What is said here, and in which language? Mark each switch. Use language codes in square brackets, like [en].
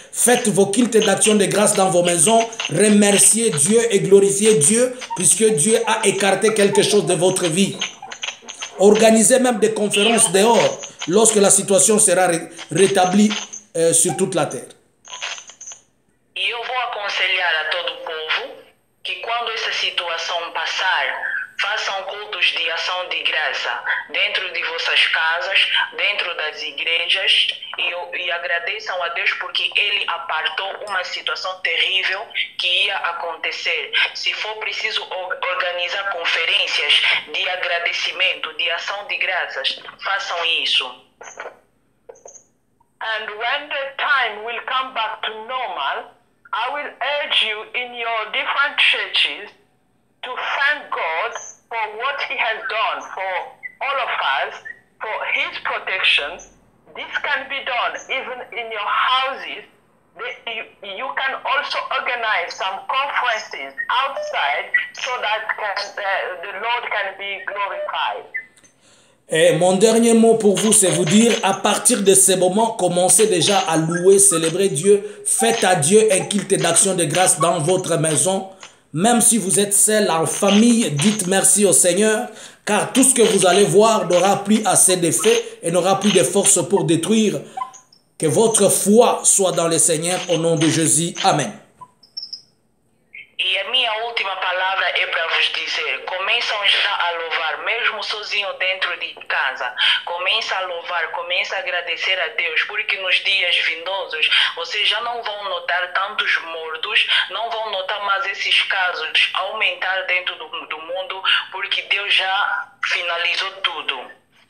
[fr] Faites vos cultes d'action de grâce dans vos maisons. Remerciez Dieu et glorifiez Dieu, puisque Dieu a écarté quelque chose de votre vie. Organisez même des conférences dehors, lorsque la situation sera rétablie sur toute la terre. [pt] E eu vou aconselhar a todo o povo que quando essa situação passar, façam cultos de ação de graça dentro de vossas casas, dentro das igrejas e agradeçam a Deus porque Ele apartou uma situação terrível que ia acontecer. Se for preciso organizar conferências de agradecimento, de ação de graças, façam isso. [en] And when the time will come back to normal, I will urge you in your different churches to thank God for what He has done for all of us, for His protection. This can be done even in your houses. You can also organize some conferences outside so that the Lord can be glorified. [fr] Et mon dernier mot pour vous, c'est vous dire, à partir de ce moment, commencez déjà à louer, célébrer Dieu. Faites à Dieu un culte d'action de grâce dans votre maison. Même si vous êtes seul en famille, dites merci au Seigneur, car tout ce que vous allez voir n'aura plus assez d'effet et n'aura plus de force pour détruire. Que votre foi soit dans le Seigneur au nom de Jésus. Amen. [pt] E a minha última palavra é para vos dizer, começam já a louvar, mesmo sozinho dentro de casa. Começa a louvar, começa a agradecer a Deus, porque nos dias vindosos vocês já não vão notar tantos mortos, não vão notar mais esses casos aumentar dentro do mundo, porque Deus já finalizou tudo.